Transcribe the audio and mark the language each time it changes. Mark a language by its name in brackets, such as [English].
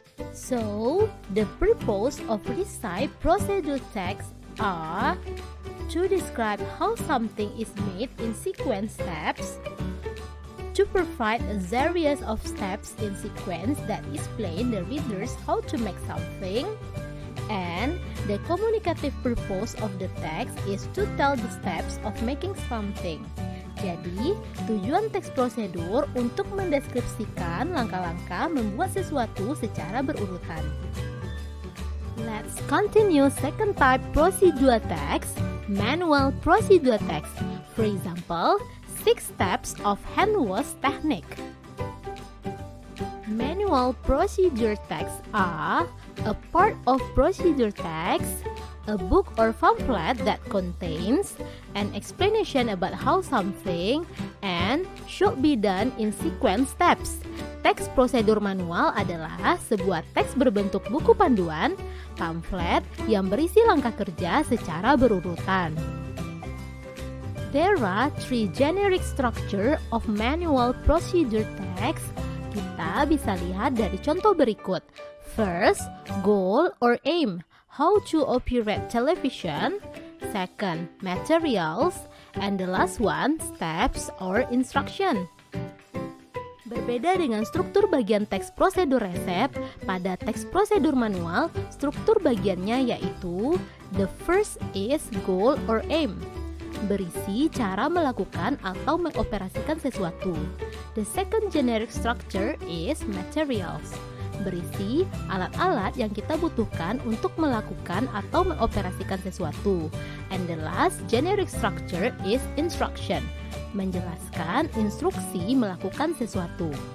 [English] So, the purpose of recipe procedure text are to describe how something is made in sequence steps, to provide a series of steps in sequence that explain the readers how to make something, and the communicative purpose of the text is to tell the steps of making something. [Indonesian] Jadi, tujuan teks prosedur untuk mendeskripsikan langkah-langkah membuat sesuatu secara berurutan. [English] Let's continue second type procedural text, manual procedural text. For example, 6 steps of hand wash technique. Manual procedure texts are a part of procedure text, a book or pamphlet that contains an explanation about how something and should be done in sequence steps. [Indonesian] Teks prosedur manual adalah sebuah teks berbentuk buku panduan, pamflet yang berisi langkah kerja secara berurutan. [English] There are three generic structure of manual procedure text. [Indonesian] Kita bisa lihat dari contoh berikut. [English] First, goal or aim. How to operate television. Second, materials. And the last one, steps or instruction. [Indonesian] Berbeda dengan struktur bagian teks prosedur resep, pada teks prosedur manual, struktur bagiannya yaitu [English] the first is goal or aim. [Indonesian] Berisi cara melakukan atau mengoperasikan sesuatu. [English] The second generic structure is materials. [Indonesian] Berisi alat-alat yang kita butuhkan untuk melakukan atau mengoperasikan sesuatu. [English] And the last generic structure is instruction. [Indonesian] Menjelaskan instruksi melakukan sesuatu.